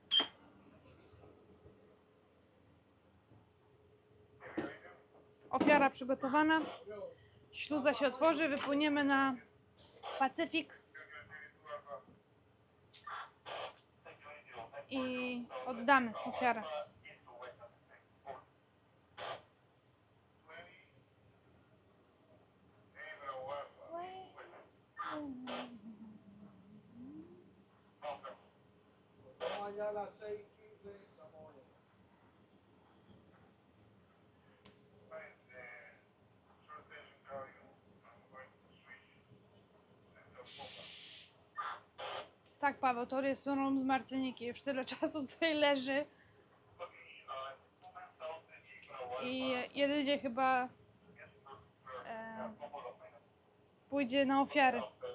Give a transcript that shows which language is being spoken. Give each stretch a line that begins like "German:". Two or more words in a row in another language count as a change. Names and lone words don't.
Polish: Ofiara przygotowana. Śluza się otworzy, wypłyniemy na Pacyfik. I oddamy ofiarę.
Spanish: Vamos allá a las 6:15 de la mañana.
Polish: Tak, Paweł, to jest rum z Martyniki. Już tyle czasu tutaj leży. I jedynie chyba pójdzie na ofiarę.